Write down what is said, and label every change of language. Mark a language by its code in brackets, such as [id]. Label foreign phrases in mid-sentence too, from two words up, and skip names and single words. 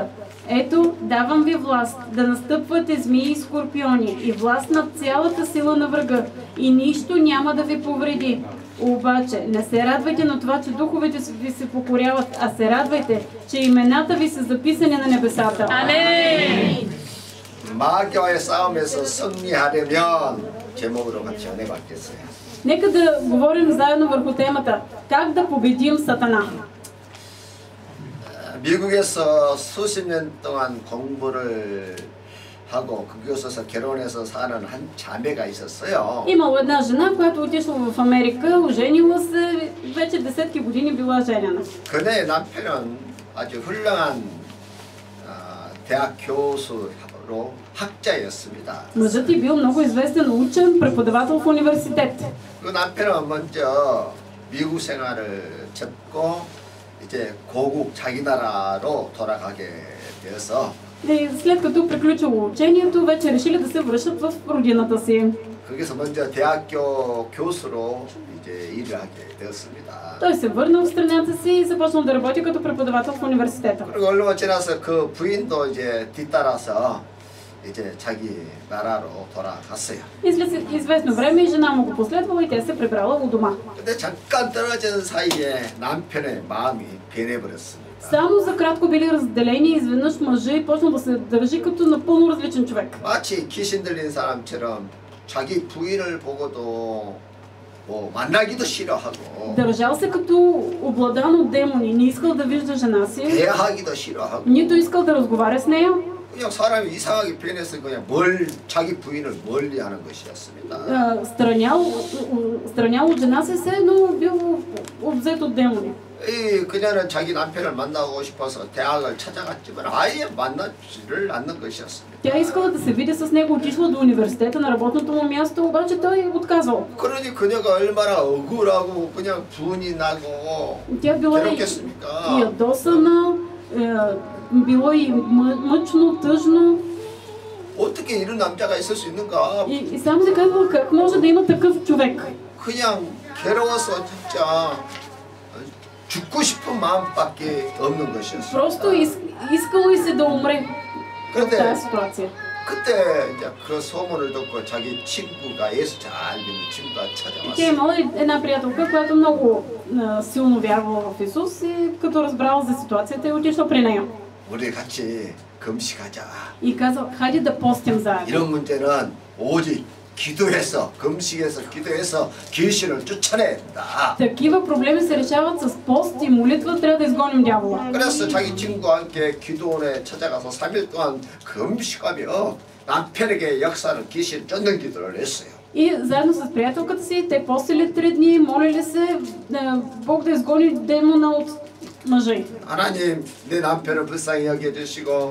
[bg] Ето, давам ви власт да настъпвате змии и скорпиони и власт над цялата сила на врага и нищо няма да ви повреди. Обаче не се радвайте на това, че духовете ви се покоряват, а се радвайте, че имената ви са записани на небесата. Амин! [ko] 마귀와의 싸움에서 승리하려면 제목으로 같이 은혜 받겠어요. [bg] Нека да говорим заедно върху темата как да победим Сатана. [ko] 미국에서 수십 년 동안 공부를 하고 그곳에서 결혼해서 사는 한 자매가 있었어요. [bg] Имало една жена, която отишла в Америка, оженила се, вече десетки години била женена. [ko] 그녀의 남편은 아주 훌륭한 대학 교수로 학자였습니다. [bg] Мъжът ѝ бил много известен учен, преподавател в университет. [ko] 그 남편은 먼저 미국 생활을 접고 이제 고국 자기 나라로 돌아가게 되어서 [bg] И след като приключило учението, вече решили да се връщат в родината си. [ko] 거기서 먼저 대학교 교수로 이제 일을 하게 되었습니다. [bg] Той се върнал в страната си и започнал да работи като преподавател в университета. [ko] 그리고 얼마 지나서 그 부인도 이제 뒤따라서 이제 자기 나라로 돌아갔어요. [bg] И след известно време жена му го последвала и тя се прибрала у дома. [ko] 근데 잠깐 떨어진 사이에 남편의 마음이 변해버렸습니다. [bg] Само за кратко били разделени и изведнъж мъжът и почнал да се държи като напълно различен човек. [ko] 마치 귀신 들린 사람처럼 자기 부인을 보고도 뭐 만나기도 싫어하고 [bg] Държал се като обладан от демони, не искал да вижда жена си, [ko] 대하기도 싫어하고 [bg] нито искал да разговаря с нея. [ko] 그냥 사람이 이상하게 변해서 그냥 자기 부인을 멀리하는 것이었습니다. [bg] Странял от жена си, все едно бил обзет от демони. [ko] 이 그녀는 자기 남편을 만나고 싶어서 대학을 찾아갔지만 아예 만나지를 않는 것이었습니다. [bg] Тя искала да се види с него, отишла до университета на работното му място, обаче той отказал. [ko] 그러니 그녀가 얼마나 억울하고 그냥 분이 나고 [bg] Тя била и [ko] 괴롭겠습니까? [bg] ядосана, било и мъчно, тъжно. [ko] 어떻게 이런 남자가 있을 수 있는가? [bg] И само се казвала как може да има такъв човек. [ko] 그냥 괴로워서 진짜 죽고 싶은 마음밖에 없는 것이었어요. [bg] Просто искало и се да умре в тази ситуация. [ko] 그때 이제 그 소문을 듣고 자기 친구가 예수 잘 믿는 친구가 찾아왔어요. [bg] Тя имала една приятелка, която много силно вярвала в Исус и като разбрала за ситуацията, е отишла при нея. [ko] 우리 같이 금식하자. [bg] И казал: хайде да постим заедно. [ko] 이런 문제는 오직 기도해서 금식해서 기도해서 귀신을 쫓아내야 된다. [bg] Такива проблеми се решават с пост и молитва, трябва да изгоним дявола. [ko] 그래서 자기 친구와 함께 기도원에 찾아가서 3일 동안 금식하며 남편에게 역사하는 귀신 쫓는 기도를 했어요. [bg] И заедно с приятелката си, те постили 3 дни, молили се Бог да изгони демона от мъжа й. [ko] 하나님, 내 남편을 불쌍히 여겨주시고